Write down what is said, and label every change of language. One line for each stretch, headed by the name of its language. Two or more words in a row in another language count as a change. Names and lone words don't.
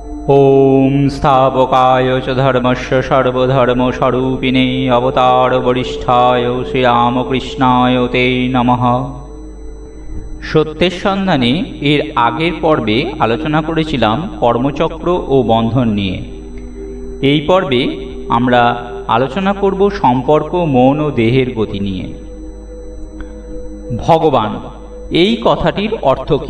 Sanskrit: ओम स्थापकाय च धर्मस्य सर्वधर्मस्वरूपिणे अवतार वरिष्ठाय श्रीरामकृष्णाय ते नमः।
Bangla: সত্যের সন্ধানে এর আগের পর্বে আলোচনা করেছিলাম কর্মচক্র ও বন্ধন নিয়ে। এই পর্বে আমরা আলোচনা করব সম্পর্ক মন ও দেহের গতি নিয়ে। ভগবান এই কথাটির অর্থ কি?